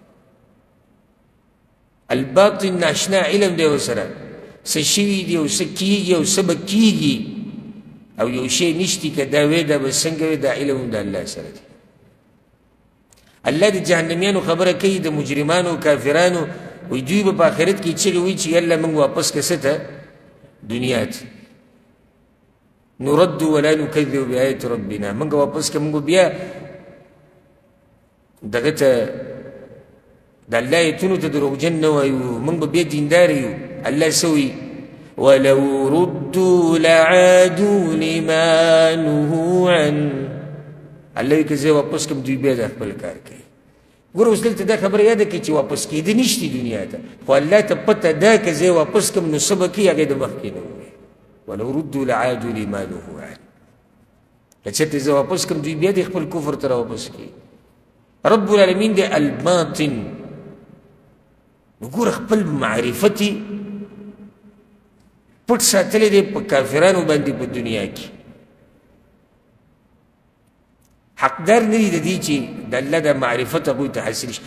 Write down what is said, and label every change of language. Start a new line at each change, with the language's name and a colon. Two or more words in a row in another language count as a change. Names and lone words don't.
Pashto: الباطن ناشنا علم دی ورسره څه شوي دي او څه کېږي او څه به کېږي او یو شی نشتی که دا وی دا به څنګه وي دا علم د الله سره دی. الله د جهنمیانو خبره کوي د مجرمانو کافرانو وی دوی به په آخرت کې چغې وایي چې یالله موږ واپس که څه ته دنیا ته
Arabic: نرد ولا نكذب بآيات ربنا.
Pashto: موږ واپس که موږ بیا دغه ته د الله ایتونو ته دروغجن نه وایو موږ به بیا دیندار یو. الله څه وایي
Arabic: ولو ردوا لعادوا لما نهوا عنه.
Pashto: الله وایي که زه واپس کړم دوی بیا دا خپل کار کوي. ګوره اوس دلته دا خبره یاده کړئ چې واپس کېده نشته دنیا ته خو الله ته پته ده که زه واپس کړم نو څه به کوي هغې د مخکې نه ووایي.
Arabic: ولو ردوا لعادوا لما نهوا عنه.
Pashto: که چېرته زه واپس کړم دوی بیا د خپل کفر ته راواپس کوي.
Arabic: رب العالمین
Pashto: دی الباطن. نو ګوره خپل معرفت یې پټ ساتلی دی په کافرانو باندې په دنیا کې. حقدار نه دي د دې چې د الله د معرفت هغوی ته حاصل شي.